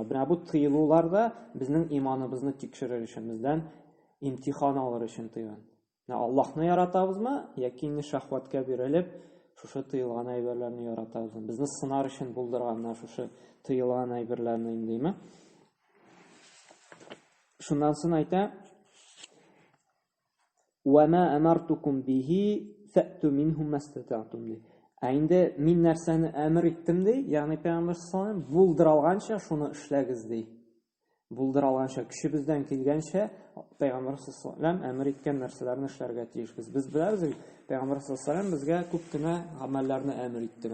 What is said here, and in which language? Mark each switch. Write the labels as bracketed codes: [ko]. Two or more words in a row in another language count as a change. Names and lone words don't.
[tt] Менә бу тыелуларда безнең иманыбызны тикшерер өчен, бездән имтихан алыр өчен тыйган. Аллаһны яратабызмы, яки шәһвәткә бирелеп, шушы тыелган әйберләрне яратабызмы? Безне сынар өчен булдырганнар шушы тыелган әйберләрне индеме? Шуннан соң әйтә: [ar] "وما أمرتكم به فأتوا منه ما استطعتم." [tt] Инде мин нәрсәне әмер иттем ди, ягъни Пәйгамбер [ar] صلى الله عليه وسلم [tt] булдыралганча шуны эшләгез ди. Булдыралганча, кешебездән килгәнчә Пәйгамбер [ar] صلى الله عليه وسلم [tt] әмер иткән нәрсәләрне эшләргә тиешбез. Без беләбез, Пәйгамбер [ar] صلى الله عليه وسلم [tt] безгә күп кенә гамәлләрне әмер итте.